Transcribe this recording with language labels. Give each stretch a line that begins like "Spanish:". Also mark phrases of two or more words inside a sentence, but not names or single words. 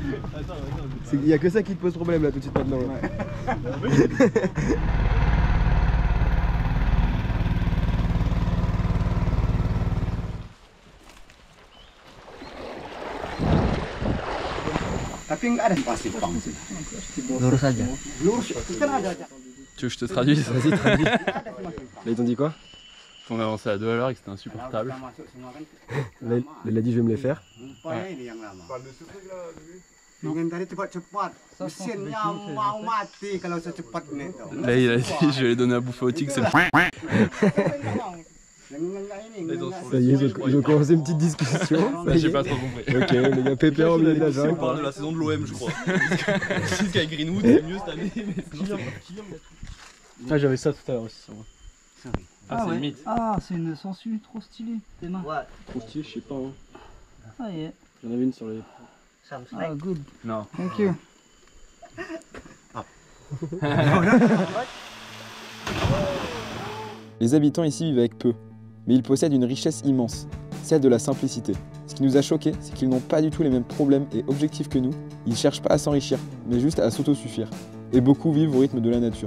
French: Il n'y a que ça qui te pose problème là tout de suite maintenant.
Indonesian: Tapi nggak ada pasti pang sih. Lurus aja. Lurus kan ada.
French: Tu veux que je te traduise? Vas-y, traduis. Là, ils t'ont dit quoi? On avançait à 2 à l'heure et que c'était insupportable. Là, il a dit je vais me les faire. Ouais.
Indonesian: Ingin tadi cepat-cepat. Mesinnya mau mati kalau secepat nih.
French: Là, il a dit je vais les donner à bouffer au tigre, c'est le. Ça y est, ils ont commencé une petite discussion. J'ai pas trop compris. Ok, les gars, pépère au milieu de la jungle. On parle de la saison de l'OM, je crois. Parce qu'avec Greenwood, c'est mieux cette année. Ah, j'avais ça tout à l'heure aussi sur moi. Ah, c'est ouais. le mythe. Ah, c'est une sangsue trop stylée, tes mains.
English: What?
French: Trop stylé, je sais pas. Hein.
English: Ah, yeah.
French: J'en avais une sur les.
English: Some Ah, snake. good.
French: Non.
English: Thank you.
French: Les habitants ici vivent avec peu, mais ils possèdent une richesse immense. celle de la simplicité. Ce qui nous a choqué, c'est qu'ils n'ont pas du tout les mêmes problèmes et objectifs que nous. Ils cherchent pas à s'enrichir, mais juste à s'autosuffire. Et beaucoup vivent au rythme de la nature.